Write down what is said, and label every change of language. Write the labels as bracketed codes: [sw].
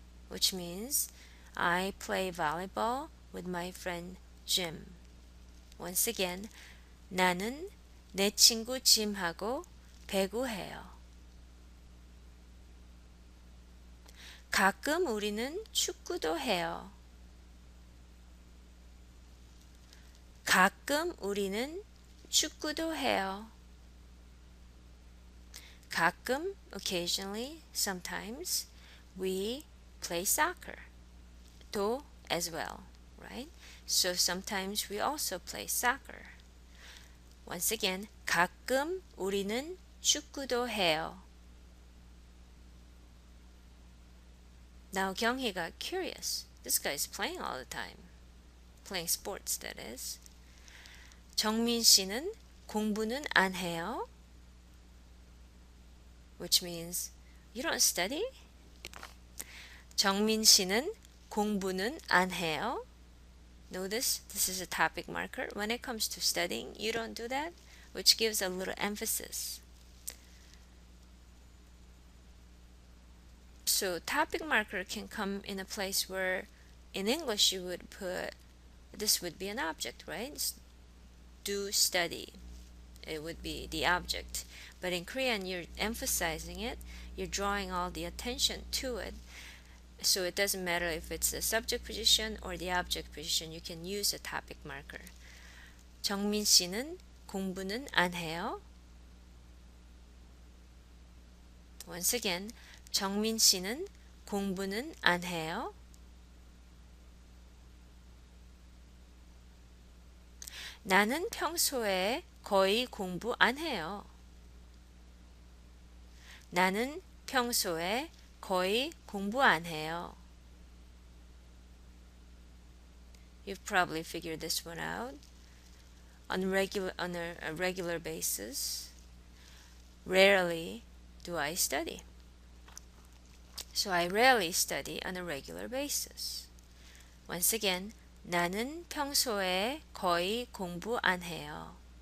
[en] Which means I play volleyball with my friend Jim. Once again, [ko] 나는 내 친구 짐하고 배구해요. 가끔 우리는 축구도 해요. 가끔 우리는 축구도 해요. [en] 가끔, occasionally, sometimes, we play soccer. 도 as well, right? So sometimes we also play soccer. Once again, [ko] 가끔 우리는 축구도 해요. [en] Now 경희 got curious. This guy is playing all the time. Playing sports, that is. [ko] 정민 씨는 공부는 안 해요? [en] Which means you don't study? [ko] 정민 씨는 공부는 안 해요? [en] Notice this is a topic marker. When it comes to studying, you don't do that, which gives a little emphasis. So topic marker can come in a place where in English you would put, this would be an object, right? Do study. It would be the object. But in Korean, you're emphasizing it. You're drawing all the attention to it. So it doesn't matter if it's the subject position or the object position. You can use a topic marker. [ko] 정민 씨는 공부는 안 해요? [en] Once again, [ko] 정민 씨는 공부는 안 해요? 나는 평소에 거의 공부 안 해요. 나는 평소에 거의 공부 안 해요. [en] You've probably figured this one out. On a regular basis, rarely do I study. So I rarely study on a regular basis. Once again, [ko] 나는 평소에 거의 공부 안 해요.